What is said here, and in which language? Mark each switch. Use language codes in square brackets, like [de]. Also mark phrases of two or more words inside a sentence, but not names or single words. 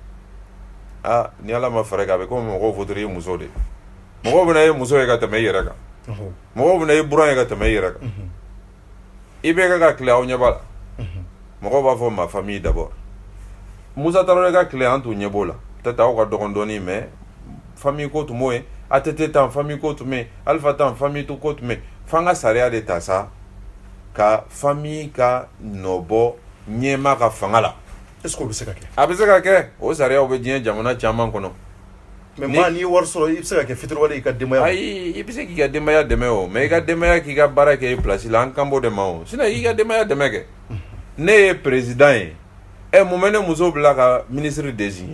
[bm] ni Ala ma fara kan a bɛ komi mɔgɔw voter i muso de mɔgɔw bɛna ye muso ye ka tɛmɛ i yɛrɛ kan mɔgɔw bɛna i buran ye ka tɛmɛ i yɛrɛ kan i bɛ ka tile aw ɲɛ b'a la mɔgɔw b'a fɔ [fr] ma famille d'abord [bm] Musa Tarawele ka tile an t'u ɲɛ b'o la peut-être aw ka dɔgɔn dɔɔnin [fr] mais famille [bm] ko tun b'o ye ATT tan famille ko tun bɛ yen Alpha tan famille ko tun bɛ yen f'an ka sariya de ta sa ka famille ka nɔ bɔ ɲɛma ka fanga la. [fr] Est-ce que [bm] o bɛ se ka kɛ? A bɛ se ka kɛ o sariyaw bɛ diɲɛ jamana caman kɔnɔ. Mais maa n'i ye wari sɔrɔ i bɛ se ka kɛ fitiriwale i ka denbaya. Ayi i bɛ se k'i ka denbaya dɛmɛ o mais i ka denbaya k'i ka baara kɛ i place la an kan b'o de ma o sinon i ka denbaya dɛmɛ kɛ. Ne ye président ye mun bɛ ne muso bila ka [fr] ministre désigner.